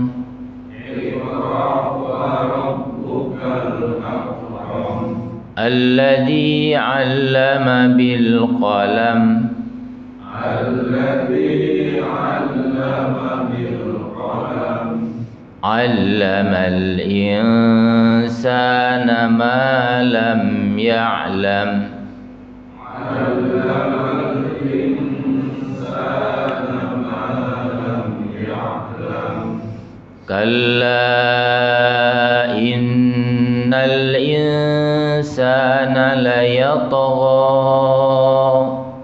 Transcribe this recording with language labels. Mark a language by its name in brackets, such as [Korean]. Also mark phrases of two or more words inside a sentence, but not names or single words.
[Arabic] الذي علم بالقلم. الذي علم بالقلم. علم الإنسان ما لم يعلم. كلا إن الإنسان ليطغى.